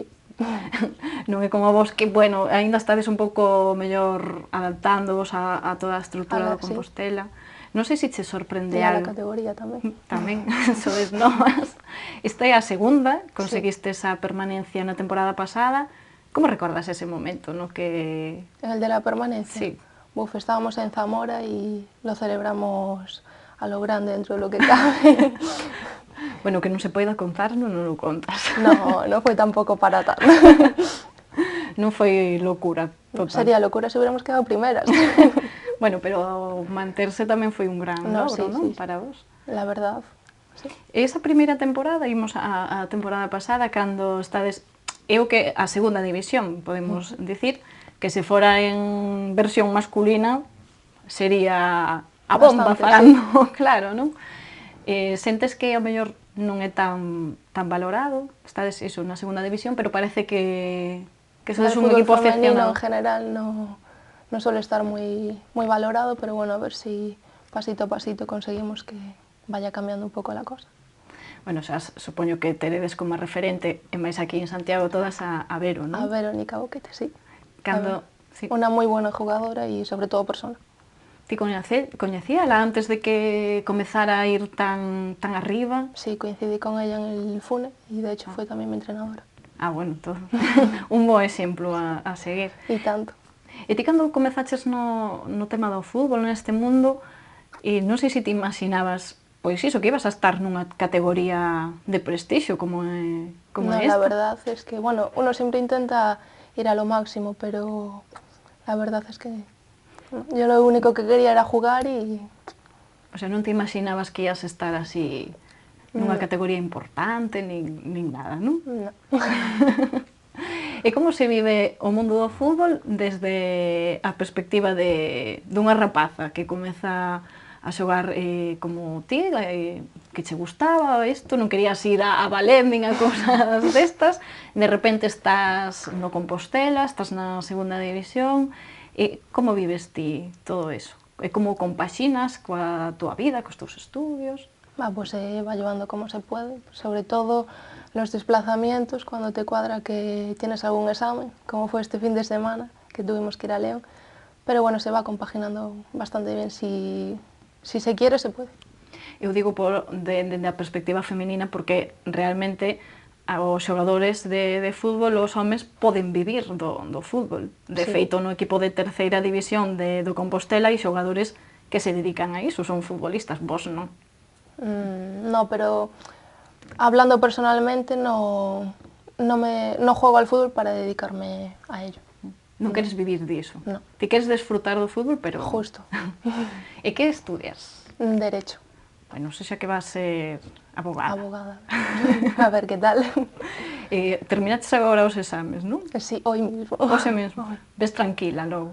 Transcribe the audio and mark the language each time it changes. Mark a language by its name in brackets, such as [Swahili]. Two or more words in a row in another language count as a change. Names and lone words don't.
[Galician] Non é como vos que, bueno, aínda estades un pouco mellor adaptándovos a toda a estrutura do Compostela. Non sei se che sorprende algo. algo. E a la categoría tamén. Tamén, sodes novas. Esta é a segunda, conseguiste esa permanencia na temporada pasada. Como recordas ese momento, no que... [Spanish] En el de la permanencia. Sí. estábamos en Zamora y lo celebramos a lo grande dentro de lo que cabe. [Galician] Bueno, que non se poida contar, non o contas. [Spanish] No, no fue tampoco para tanto. [Galician] Non foi locura total. [Spanish] Sería locura si hubiéramos quedado primeras. [Galician] Bueno, pero manterse tamén foi un gran [Spanish] No, [Galician] logro, [Spanish] sí, [Galician] non? [Spanish] sí. [Galician] Para vos. [Spanish] La verdad, sí. [Galician] Esa primeira temporada, imos a temporada pasada, cando estades... Eu que a segunda división, podemos dicir, que se fora en versión masculina, sería a bomba Bastante, falando, sí. Claro, non? Sentes que ao mellor non é tan valorado, estades iso na segunda división, pero parece que sodes un equipo femenino aficionado. [Spanish] en general no suele estar muy valorado, pero bueno, a ver si pasito a pasito conseguimos que vaya cambiando un poco la cosa. Bueno, [Galician] xa supoño que teredes como referente, e máis aquí en Santiago, todas a Vero, non? A Verónica Boquete, sí. Cando... [Spanish] Sí. Una muy buena jugadora y sobre todo persona. [Galician] Ti coñecíala antes de que comezara a ir tan arriba? [Spanish] Sí, coincidí con ella en el FUNE y de hecho fue también mi entrenadora. [Galician] Ah, bueno, todo. Un bo exemplo a seguir. E tanto. E ti cando comezaches no tema do fútbol, neste mundo, non sei se ti imaginabas, pois iso, que ibas a estar nunha categoría de prestixio como esta. [Spanish] La verdad es que, bueno, uno siempre intenta ir a lo máximo, pero la verdad es que yo lo único que quería era jugar y... [Galician] O sea, non te imaginabas que ibas a estar así nunha categoría importante, nin nada, non? [Spanish] No. [Galician] E como se vive o mundo do fútbol desde a perspectiva dunha rapaza que comeza a xogar como ti, que che gustaba isto, non querías ir a Valén nin a cousas destas, de repente estás no Compostela, estás na segunda división, e como vives ti todo eso? E como compaxinas coa túa vida, cos teus estudios? [Spanish] Pues se va llevando como se puede, sobre todo los desplazamientos, cuando te cuadra que tienes algún examen, como fue este fin de semana, que tuvimos que ir a León, pero bueno, se va compaginando bastante bien, si se quiere, se puede. [Galician] Eu digo dende a perspectiva femenina porque realmente os xogadores de fútbol, os homes, poden vivir do fútbol. De feito, no equipo de terceira división do Compostela hai xogadores que se dedican a iso, son futbolistas, vos non. [Spanish] No, pero hablando personalmente no juego al fútbol para dedicarme a ello. [Galician] Non queres vivir diso? [Spanish] No. [Galician] Ti queres desfrutar do fútbol, pero... [Spanish] Justo. [Galician] E que estudias? [Spanish] Derecho. [Galician] Bueno, xa que vas ser abogada. [Spanish] Abogada. A ver, ¿qué tal? [Galician] Terminaches agora os exames, non? [Spanish] Sí, hoy mismo. [Galician] Hoxe mesmo. Ves tranquila logo.